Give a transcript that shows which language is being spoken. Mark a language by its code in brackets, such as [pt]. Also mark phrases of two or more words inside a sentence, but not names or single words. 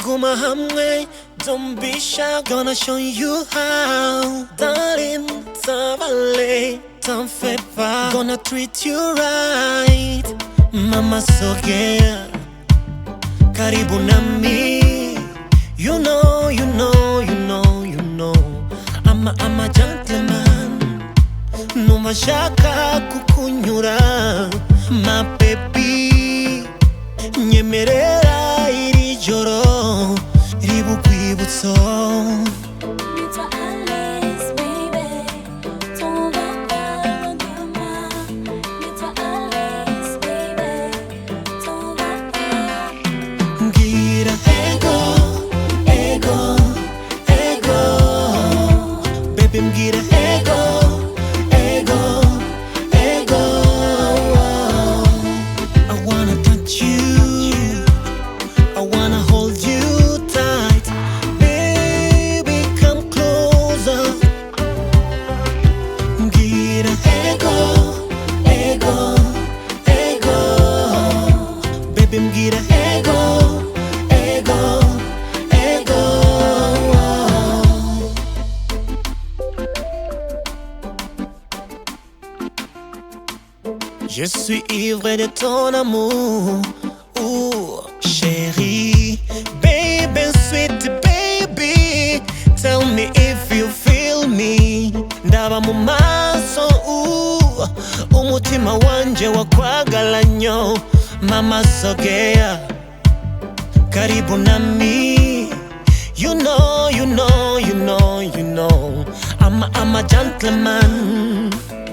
[rw] hamwe. [en] Don't be shy, gonna show you how. Darling, [fr] tavale, t'en fais pas, [en] gonna treat you right. [sw] Mama sogea, karibu nami. [en] You know, you know, you know, you know, I'm a gentleman. [rw] Numva shaka kukunyura, [en] my baby. [rw] Nyemerera iri joro ribu kwibutso. Ngira ego, ego, ego, baby ngira ego, ego, ego. [en] I wanna touch you, I wanna hold you tight. Baby, come closer. [rw] Ngira ego, ego, ego, baby ngira ego, ego, ego. [fr] Je suis ivre de ton amour, ooh, chérie, [en] baby, sweet baby. Tell me if you feel me. [rw] Ndaba mu maso, ooh, umutima wanje [lg] wakwagala nnyo. [sw] Mama sogea, karibu nami. [en] You know, you know, you know, you know, I'm a gentleman.